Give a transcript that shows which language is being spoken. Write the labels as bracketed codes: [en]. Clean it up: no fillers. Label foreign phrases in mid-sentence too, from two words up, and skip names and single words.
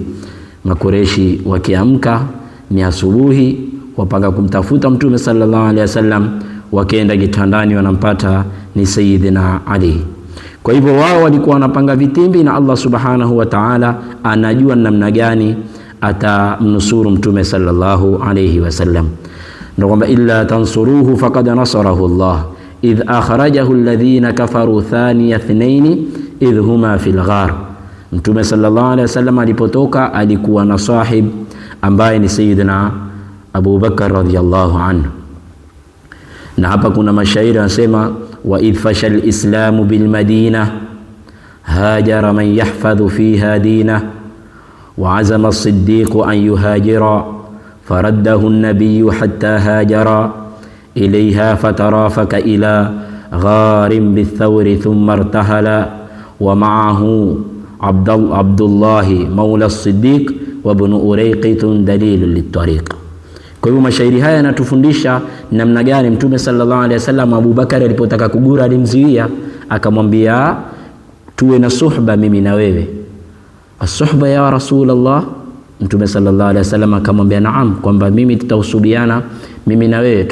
[sw] Makureishi wakiamka ni asubuhi, wapanga kumtafuta Mtume [ar] صلى الله عليه وسلم, [sw] wakaenda kitandani wanampata ni Sayyidina Ali. Kwa hivyo wao walikuwa wanapanga vitimbi, na Allah [ar] سبحانه وتعالى [sw] anajua namna gani atamnusuru Mtume [ar] صلى الله عليه وسلم. [sw] Ndio kwamba [ar] إلا تنصروه فقد نصره الله إذ أخرجه الذين كفروا ثاني اثنين إذ هما في الغار. [sw] Mtume [ar] صلى الله عليه وسلم [sw] alipotoka alikuwa na sahib ambaye ni Sayyidina Abu Bakar [ar] رضي الله عنه. [sw] Na hapa kuna mashairi yanasema [ar] وإذ فشا الإسلام بالمدينة هاجر من يحفظ فيها دينه وعزم الصديق أن يهاجر فرده النبي حتى هاجر إليها فترافقا إلى غار بثور ثم ارتحلا ومعه عبد الله مولى الصديق وابن أريقط دليل للطريق. [sw] Kwa hiyo mashairi haya yanatufundisha namna gani Mtume [ar] صلى الله عليه وسلم [sw] Abu Bakar alipotaka kugura alimzuia, akamwambia tuwe na suhba mimi na wewe. [ar] الصحبة يا رسول الله? [sw] Mtume [ar] صلى الله عليه وسلم [sw] akamwambia naam, kwamba mimi tutahusubiana mimi na wewe.